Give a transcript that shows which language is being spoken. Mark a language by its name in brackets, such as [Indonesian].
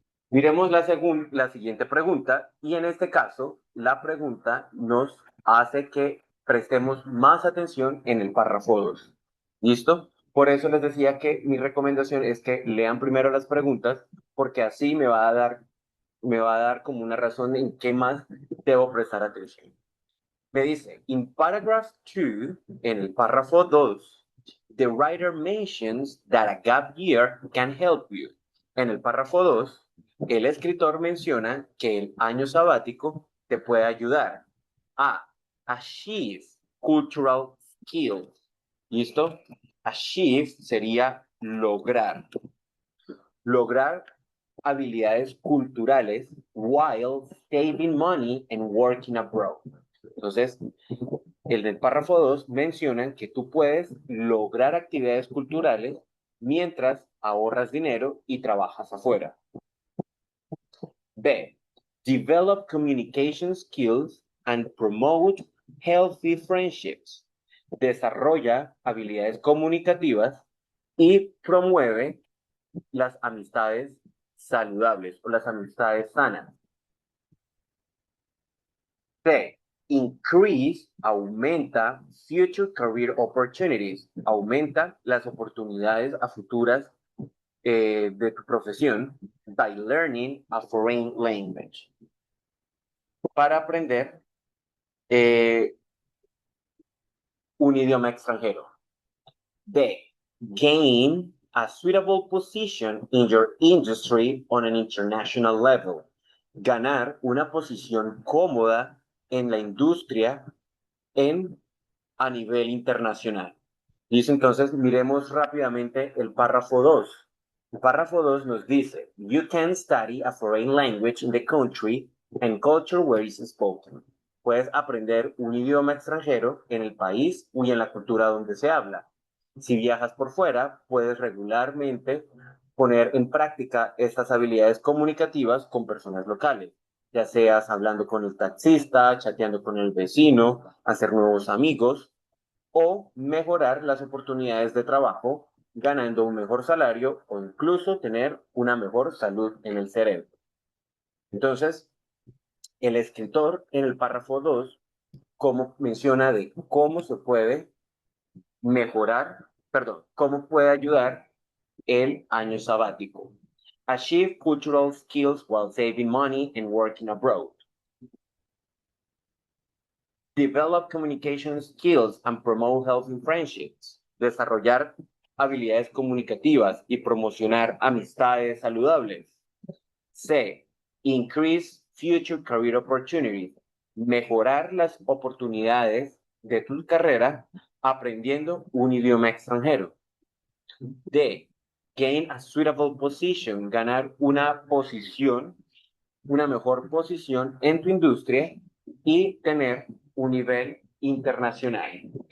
[Spanish] Miremos la siguiente pregunta y en este caso la pregunta nos hace que prestemos más atención en el párrafo 2. ¿Listo? Por eso les decía que mi recomendación es que lean primero las preguntas porque así me va a dar como una razón en qué más debo prestar atención. Me dice, [English] in paragraph 2, [Spanish] en el párrafo 2, [English] the writer mentions that a gap year can help you. [Spanish] En el párrafo 2, el escritor menciona que el año sabático te puede ayudar a [English] achieve cultural skills. [Spanish] ¿Listo? Achieve sería lograr. Lograr habilidades culturales [English] while saving money and working abroad. [Spanish] Entonces, el del párrafo 2 menciona que tú puedes lograr actividades culturales mientras ahorras dinero y trabajas afuera. B. [English] Develop communication skills and promote healthy friendships. [Spanish] Desarrolla habilidades comunicativas y promueve las amistades saludables o las amistades sanas. C. [English] Increase, [Spanish] aumenta [English] future career opportunities, [Spanish] aumenta las oportunidades a futuras de tu profesión [English] by learning a foreign language. [Spanish] Para aprender un idioma extranjero. D. [English] Gain a suitable position in your industry on an international level. [Spanish] Ganar una posición cómoda en la industria a nivel internacional. Listo, entonces miremos rápidamente el párrafo 2. El párrafo 2 nos dice, [English] you can study a foreign language in the country and culture where it's spoken. [Spanish] Puedes aprender un idioma extranjero en el país y en la cultura donde se habla. Si viajas por fuera, puedes regularmente poner en práctica estas habilidades comunicativas con personas locales, ya seas hablando con el taxista, chateando con el vecino, hacer nuevos amigos o mejorar las oportunidades de trabajo ganando un mejor salario o incluso tener una mejor salud en el cerebro. Entonces, el escritor en el párrafo 2 como menciona de cómo se puede mejorar, cómo puede ayudar el año sabático. [English] Achieve cultural skills while saving money and working abroad. Develop communication skills and promote healthy friendships. [Spanish] Desarrollar habilidades comunicativas y promocionar amistades saludables. C. [English] Increase future career opportunities. [Spanish] Mejorar las oportunidades de tu carrera aprendiendo un idioma extranjero. D. [English] Gain a suitable position. [Spanish] Ganar una posición, una mejor posición en tu industria y tener un nivel internacional.